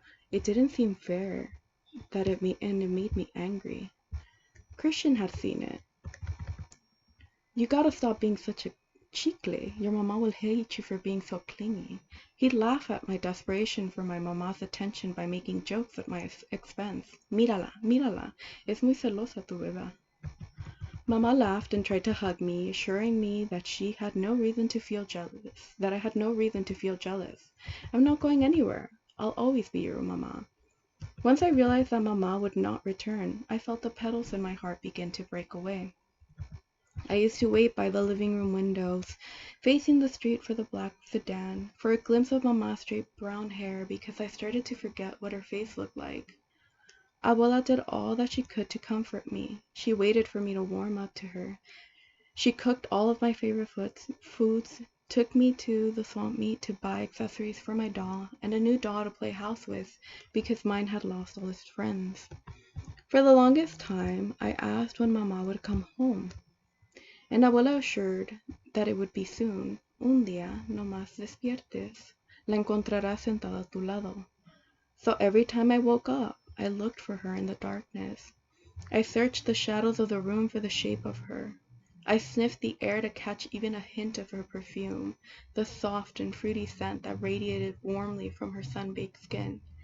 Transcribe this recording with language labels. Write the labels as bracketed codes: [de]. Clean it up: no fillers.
[en] It didn't seem fair, and it made me angry. Christian had seen it. You gotta stop being such a chicle. Your mama will hate you for being so clingy. He'd laugh at my desperation for my mama's attention by making jokes at my expense. [es] Mírala, mírala, es muy celosa tu beba. [en] Mama laughed and tried to hug me, assuring me that I had no reason to feel jealous. I'm not going anywhere. I'll always be your mama. Once I realized that Mama would not return, I felt the petals in my heart begin to break away. I used to wait by the living room windows, facing the street for the black sedan, for a glimpse of Mama's straight brown hair because I started to forget what her face looked like. Abuela did all that she could to comfort me. She waited for me to warm up to her. She cooked all of my favorite foods, took me to the swamp meet to buy accessories for my doll and a new doll to play house with because mine had lost all its friends. For the longest time, I asked when Mama would come home, and Abuela assured that it would be soon. [es] Un día, no más despiertes, la encontrarás sentada a tu lado. [en] So every time I woke up, I looked for her in the darkness. I searched the shadows of the room for the shape of her. I sniffed the air to catch even a hint of her perfume, the soft and fruity scent that radiated warmly from her sun-baked skin.